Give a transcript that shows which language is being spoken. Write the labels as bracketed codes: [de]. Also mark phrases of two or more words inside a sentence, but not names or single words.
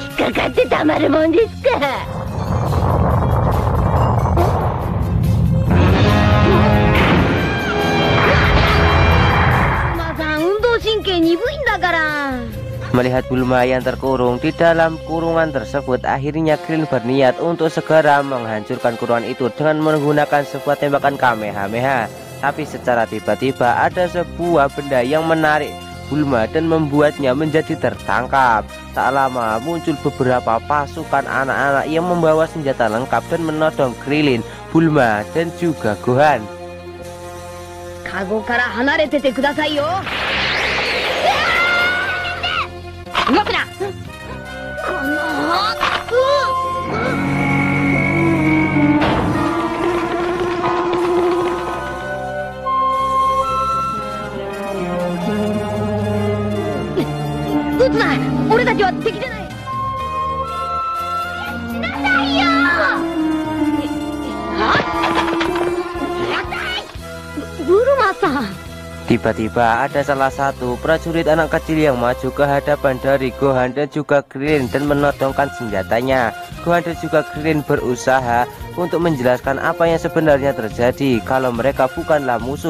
[ja] 戦ってたまるもんですか。神経鈍いんだから。 [id] Melihat Bulma yang terkurung di dalam kurungan tersebut, akhirnya Krillin berniat untuk segera menghancurkan kurungan itu dengan menggunakan sebuah tembakan Kamehameha. Tapi secara tiba-tiba ada sebuah benda yang menarik Bulma dan membuatnya menjadi tertangkap. Tak lama muncul beberapa pasukan anak-anak yang membawa senjata lengkap dan menodong Krillin, Bulma, dan juga Gohan. [ja] 籠から離れててくださいよ. 動くな。撃つな。俺たちは敵じゃない。死なないよ。ブルマさん。 [id] Tiba-tiba ada salah satu prajurit anak kecil yang maju ke hadapan dari Gohan dan juga Krillin dan menodongkan senjatanya. Gohan dan juga Krillin berusaha untuk menjelaskan apa yang sebenarnya terjadi kalau mereka bukanlah musuh.